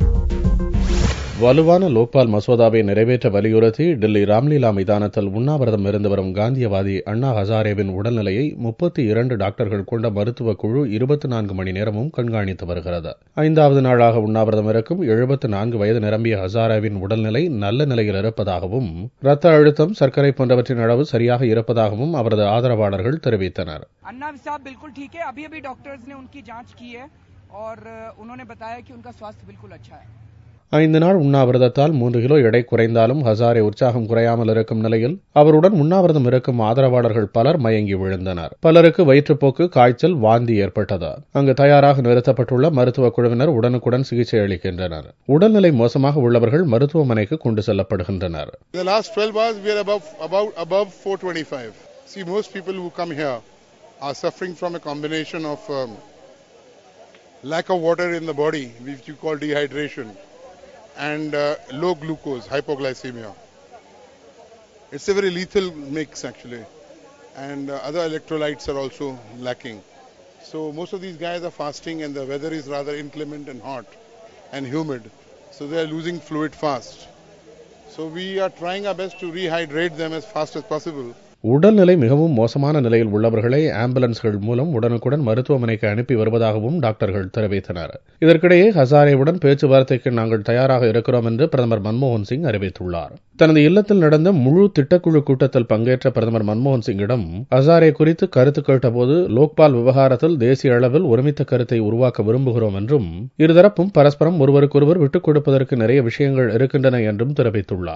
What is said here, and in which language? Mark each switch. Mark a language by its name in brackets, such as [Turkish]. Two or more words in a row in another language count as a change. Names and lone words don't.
[Tamil] வலுவான லோக்பால் மசோதாவை நிறைவேற்ற வலியுறுத்தி டில்லி ராம்லீலா மைதானத்தில் உண்ணாவிரதம் இருந்து வரும் காந்தியவாதி அண்ணா ஹசாரேவின் உடல்நிலையை 32 டாக்டர்கள் கொண்ட மருத்துவக் குழு 24 மணி நேரமும் கண்காணித்து வருகிறது. ஐந்தாவது நாளாக உண்ணாவிரதம் இருக்கும் 74 வயது நிரம்பிய ஹசாரேவின் உடல்நிலை நல்ல நிலையில் இருப்பதாகவும் இரத்த அழுத்தம், சர்க்கரை போன்றவற்றின் அளவு சரியாக இருப்பதாகவும் அவரது ஆதரவாளர்கள் தெரிவித்தனர். [Hindi] अन्ना साहब बिल्कुल ठीक है. अभी डॉक्टर्स ने उनकी जांच की है और उन्होंने बताया कि उनका स्वास्थ्य बिल्कुल अच्छा है. [Tamil] 5 நாள் உண்ணாவிரதத்தால் 3 கிலோ எடை குறைந்தாலும் ஹசாரே உற்சாகம் குறையாமல் இருக்கும் நிலையில் அவருடன் உண்ணாவிரதம் இருக்கும் ஆதரவாளர்கள் பலர் மயங்கி விழுந்தனர். பலருக்கு வயிற்றுப்போக்கு, காய்ச்சல், வாந்தி ஏற்பட்டது. அங்கு தயாராக நிறுத்தப்பட்டுள்ள மருத்துவக் குழுவினர் உடனுக்குடன் சிகிச்சை அளிக்கின்றனர். உடல்நிலை மோசமாக உள்ளவர்கள் மருத்துவமனைக்கு கொண்டு செல்லப்படுகின்றனர். [English] See, most people who come here are suffering from a combination of lack of water in the body, which you call dehydration, and low glucose, hypoglycemia. It's a very lethal mix actually, and other electrolytes are also lacking. So most of these guys are fasting and the weather is rather inclement and hot and humid, so they are losing fluid fast. So we are trying our best to rehydrate them as fast as possible. [Tamil] உடல்நிலை மிகவும் மோசமான நிலையில் உள்ளவர்களை ஆம்புலன்ஸ்கள் மூலம் உடனுக்குடன் மருத்துவமனைக்கு அனுப்பி வருவதாகவும் டாக்டர்கள் தெரிவித்தனர். இதற்கிடையே ஹசாரேவுடன் பேச்சுவார்த்தைக்கு நாங்கள் தயாராக இருக்கிறோம் என்று பிரதமர் மன்மோகன் சிங் அறிவித்துள்ளார். தனது இல்லத்தில் நடந்த முழு திட்டக்குழு கூட்டத்தில் பங்கேற்ற பிரதமர் மன்மோகன் சிங்கிடம் ஹசாரே குறித்து கருத்து கேட்டபோது லோக்பால் விவகாரத்தில் தேசிய அளவில் ஒருமித்த கருத்தை உருவாக்க விரும்புகிறோம் என்றும் இருதரப்பும் பரஸ்பரம் ஒருவருக்கொருவர் விட்டுக் கொடுப்பதற்கு நிறைய விஷயங்கள் இருக்கின்றன என்றும் தெரிவித்துள்ளார்.